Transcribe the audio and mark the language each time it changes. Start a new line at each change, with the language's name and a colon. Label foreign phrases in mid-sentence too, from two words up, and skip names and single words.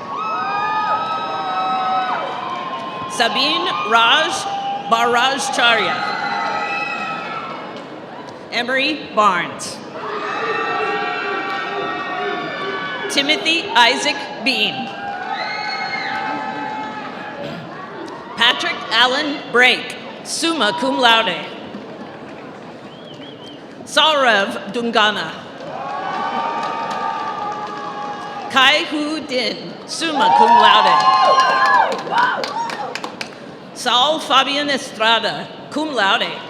English: Sabine Raj Barajcharya. Emery Barnes. Timothy Isaac Bean. Patrick Allen Brake,
Latin: summa cum laude.
English: Saurav Dungana. Kai Hu Din,
Latin: summa cum laude.
English: Saul Fabian Estrada,
Latin: cum laude.